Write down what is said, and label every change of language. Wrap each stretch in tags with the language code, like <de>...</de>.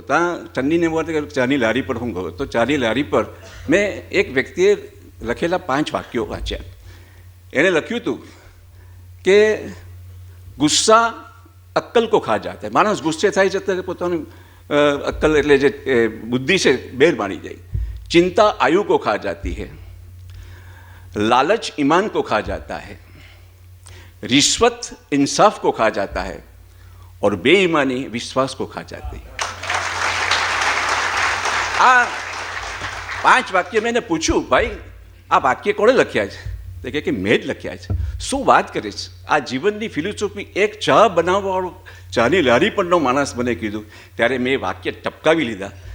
<gu>ત્યાં ઠંડીને વખતે ચાની લારી પર હું ગયો તો ચાની લારી પર મેં એક વ્યક્તિએ લખેલા 5 વાક્યો વાંચ્યા. એણે લખ્યું હતું કે</gu> <hi>ગુસ્સા અક્કલ કો ખા જાતા હૈ,</hi> <gu>માણસ ગુસ્સે થાય છે ત્યારે પોતાનું અક્કલ એટલે જે બુદ્ધિ છે બેર મારી જાય.</gu> <hi>ચિંતા આયુ કો ખા જાતી હૈ, લાલચ ઈમાન को खा जाता है, रिश्वत इंसाफ को खा जाता है और बेईमानी विश्वास को खा जाती है.</hi> <gu>આ 5 વાક્ય મેં પૂછ્યું, ભાઈ આ વાક્ય કોણે લખ્યા છે? તો કે મેં જ લખ્યા છે. શું વાત કરે છે? આ જીવનની ફિલોસોફી એક ચા બનાવવાવાળો ચાની લારી પરનો માણસ મને કીધું ત્યારે મેં વાક્ય ટપકાવી લીધા.</gu>